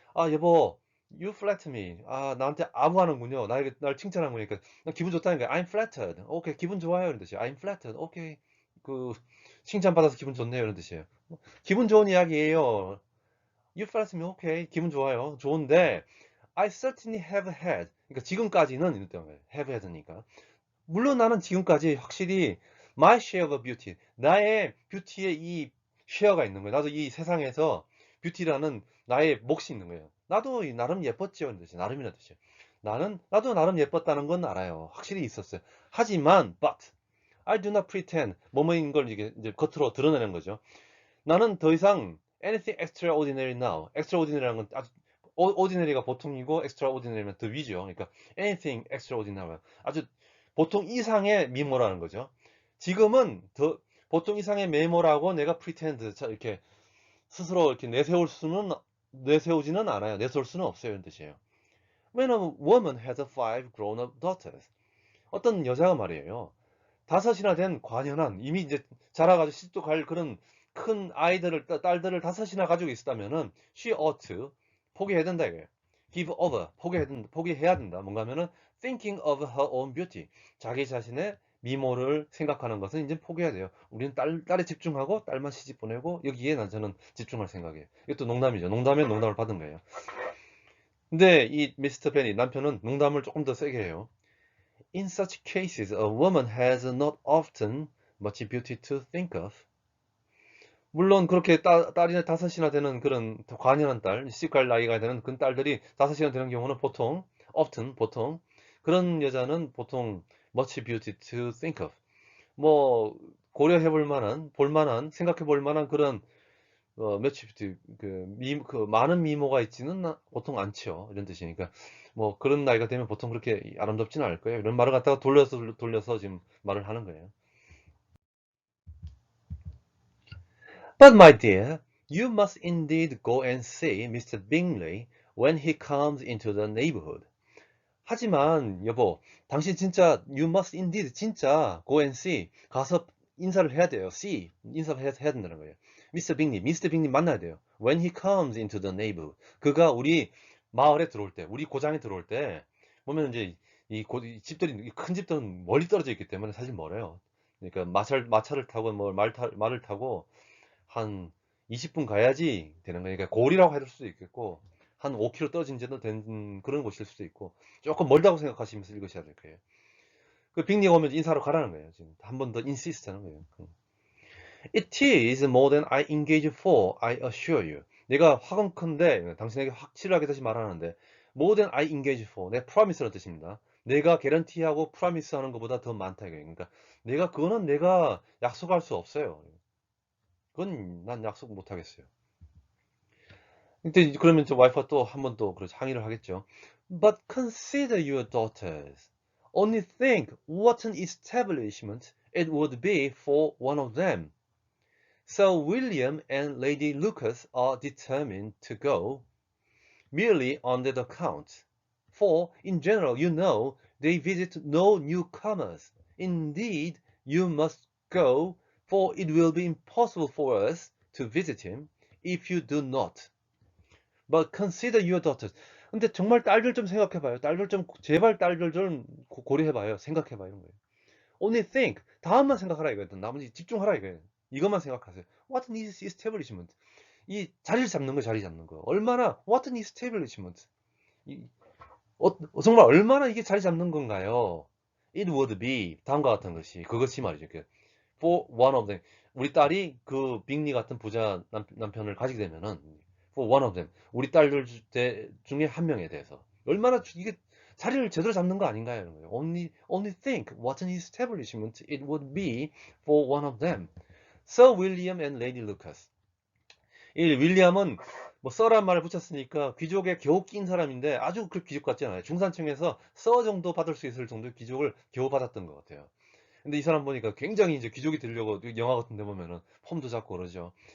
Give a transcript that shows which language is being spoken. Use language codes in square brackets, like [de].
[ko] 아, 여보, [en] you flatter me. [ko] 아, 나한테 아부하는군요. 날 칭찬하는 거니까. 나 기분 좋다는 거야. [en] I'm flattered. [ko] 오케이, 기분 좋아요. 이런 뜻이에요. [en] I'm flattered. [ko] 오케이. 그, 칭찬받아서 기분 좋네요. 이런 뜻이에요. 기분 좋은 이야기예요. [en] You flatter me. [ko] 오케이. 기분 좋아요. 좋은데, [en] I certainly have had. [ko] 그러니까 지금까지는 이런 뜻이에요. [en] have had [ko] 니까. 물론 나는 지금까지 확실히 [en] my share of beauty, [ko] 나의 뷰티의 이 쉐어가 있는 거예요. 나도 이 세상에서 뷰티라는 나의 몫이 있는 거예요. 나도 나름 예뻤지요. 이런 뜻이에요. 나름이라는 뜻이에요. 나도 나름 예뻤다는 건 알아요. 확실히 있었어요. 하지만, [en] but, I do not pretend, [ko] 뭐뭐인 걸 이제 겉으로 드러내는 거죠. 나는 더 이상 [en] anything extraordinary now. [ko] extraordinary라는 건 아주 ordinary가 보통이고 extraordinary면 더 위죠. 그러니까 [en] anything extraordinary. [ko] 아주 보통 이상의 미모라는 거죠. 지금은 더 보통 이상의 메모라고 내가 pretend 이렇게 스스로 이렇게 내세우지는 않아요. 내세울 수는 없어요. 이런 뜻이에요. [en] When a woman has 5 grown-up daughters. [ko] 어떤 여자가 말이에요. 5이나 된 관연한 이미 이제 자라가지고 시집도 갈 그런 큰 딸들을 5이나 가지고 있었다면은 [en] she ought to [ko] 포기해야 된다 이거예요. [en] give over [ko] 포기해야 된다. 뭔가 하면은 [en] thinking of her own beauty [ko] 자기 자신의 미모를 생각하는 것은 이제 포기해야 돼요. 우리는 딸에 집중하고 딸만 시집 보내고 여기에 저는 집중할 생각이에요. 이것도 농담이죠. 농담에 농담을 받은 거예요. 근데 이 미스터 벤이 남편은 농담을 조금 더 세게 해요. [en] In such cases, a woman has not often much beauty to think of. [ko] 물론 그렇게 딸이 5이나 되는 그런 관연한 딸, 시집갈 나이가 되는 그 딸들이 5이나 되는 경우는 보통 그런 여자는 보통 [en] much beauty to think of. [ko] 뭐 고려해 볼 만한, 생각해 볼 만한 그런 [en] much beauty [ko] 그 많은 미모가 있지는 보통 않죠. 이런 뜻이니까 뭐 그런 나이가 되면 보통 그렇게 아름답지는 않을 거예요. 이런 말을 갖다가 돌려서 지금 말을 하는 거예요. [en] But my dear, you must indeed go and see Mr. Bingley when he comes into the neighborhood. [ko] 하지만 여보, 당신 진짜 [en] you must indeed [ko] 진짜 [en] go and see [ko] 가서 인사를 해야 돼요. see 인사해야 된다는 거예요. 미스터 빅리 만나야 돼요. [en] When he comes into the neighborhood, [ko] 그가 우리 마을에 들어올 때, 우리 고장에 들어올 때 보면 이제 이 집들이 큰 집들은 멀리 떨어져 있기 때문에 사실 멀어요. 그러니까 마차를 타고 뭐 말을 타고 한 20분 가야지 되는 거니까 고리라고 할 수도 있겠고 한 5km 떨어진 데도 된 그런 곳일 수도 있고 조금 멀다고 생각하시면서 읽으셔야 될 거예요. 그 빅리가 오면 인사하러 가라는 거예요. 지금 한 번 더 인시스트 하는 거예요. [en] It is more than I engage for, I assure you. [ko] 내가 화금컨대 당신에게 확실하게 다시 말하는데 [en] more than I engage for, [ko] 내 promise라는 뜻입니다. 내가 개런티하고 프라미스 하는 것보다 더 많다 이거예요. 그러니까 그거는 내가 약속할 수 없어요. 그건 난 약속 못 하겠어요. 근데 그러면 저 와이프가 또 한 번 또 항의를 하겠죠. [en] But consider your daughters. Only think what an establishment it would be for one of them. So William and Lady Lucas are determined to go. merely on that account. For, in general, you know, they visit no newcomers. Indeed, you must go, for it will be impossible for us to visit him if you do not. But consider your daughters. [ko] 근데 정말 딸들 좀 생각해봐요. 딸들 좀 제발 딸들 좀 고려해봐요. 생각해봐요. 이런 거예요. [en] Only think. [ko] 다음만 생각하라 이거예요. 나머지 집중하라 이거예요. 이것만 생각하세요. [en] What is establishment? [ko] 이 자리를 잡는 거, 자리 잡는 거. 얼마나 [en] what is establishment? [ko] 이, 정말 얼마나 이게 자리 잡는 건가요? [en] It would be [ko] 다음과 같은 것이 그것이 말이죠. [en] For one of them. [ko] 우리 딸이 그 빅리 같은 부자 남편을 가지게 되면은 [en] for one of them. [ko] 우리 딸들 중에 한 명에 대해서 얼마나 이게 자리를 제대로 잡는 거 아닌가요? 이런 거예요. [en] Only think what an establishment it would be for one of them. Sir William and Lady Lucas. [ko] 이 윌리엄은 뭐 서란 말을 붙였으니까 귀족에 겨우 낀 사람인데 아주 그 귀족 같지 않아요. 중산층에서 서 정도 받을 수 있을 정도의 귀족을 겨우 받았던 것 같아요. 근데 이 사람 보니까 굉장히 이제 귀족이 되려고 영화 같은 데 보면은 폼도 잡고 그러죠.